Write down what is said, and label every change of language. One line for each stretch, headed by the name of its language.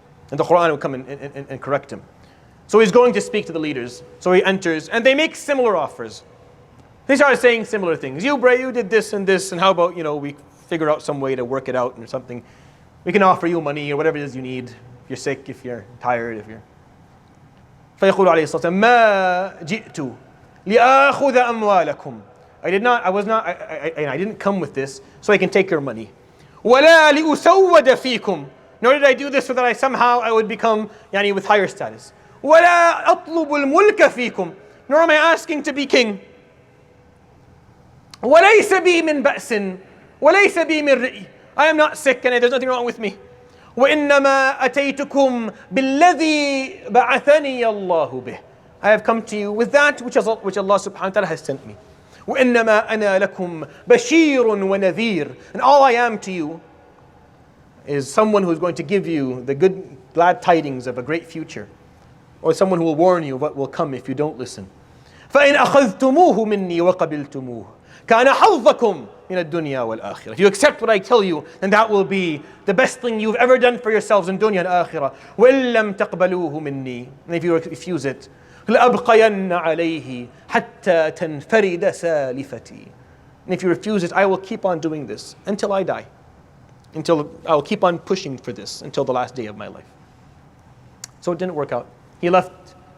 English: And the Quran would come and correct him. So he's going to speak to the leaders. So he enters, and they make similar offers. They started saying similar things. You did this, and how about, we figure out some way to work it out or something. We can offer you money or whatever it is you need. If you're sick, if you're tired, if you're...
Arabic: فيقول عليه الصلاة والسلام ما جئت لآخذ أموالكم.
English: I didn't come with this so I can take your money.
Arabic: ولا لأسود فيكم.
English: Nor did I do this so that I would become with higher status.
Arabic: ولا أطلب الملك فيكم.
English: Nor am I asking to be king.
Arabic: وليس بي من بأس وليس بي من رئي.
English: I am not sick and there's nothing wrong with me.
Arabic: وإنما أتيتكم بالذي بعثني الله به.
English: I have come to you with that which Allah subhanahu wa ta'ala has sent me.
Arabic: وإنما أنا لكم بشير ونذير.
English: And all I am to you is someone who is going to give you the glad tidings of a great future, or someone who will warn you of what will come if you don't listen.
Arabic: فإن أخذتموه مني وقبلتموه كان حظكم من الدنيا والآخرة.
English: If you accept what I tell you, then that will be the best thing you've ever done for yourselves in dunya and akhirah.
Arabic: وإن لم تقبلوه مني.
English: And if you refuse it,
Arabic: لأبقين عليه حتى تنفرد سالفتي.
English: And if you refuse it, I will keep on doing this until I die. Until I will keep on pushing for this until the last day of my life. So it didn't work out. He left